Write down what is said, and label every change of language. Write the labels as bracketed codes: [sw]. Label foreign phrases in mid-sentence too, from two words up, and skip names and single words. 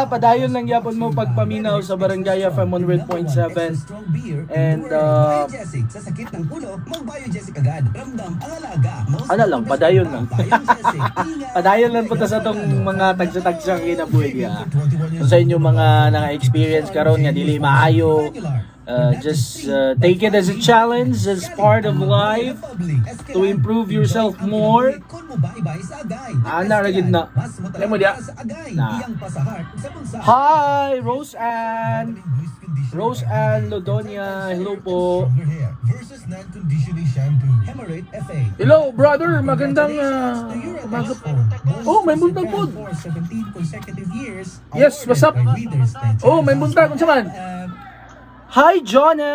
[ceb] Padayon lang yapon mo pagpaminaw sa Barangay FM 100.7. And ano lang, padayon lang. Padayon lang po ta sa tong mga tagsa-tagsang kinabuhi niya. Kung sa inyo mga naka-experience karon nga dili maayo, [en] just take it as a challenge, as part of life to improve yourself more. [ceb] Ana ra gid na. [tl] Alam mo dia? [en] Hi, Rose Ann Lodonia. Hello po. Hello, brother. [tl] Magandang umaga po. Oh, [ceb] may buntag po. [en] Yes, what's up? [ceb] Oh, may buntag. Unsa man? [en] Hi, Jonah.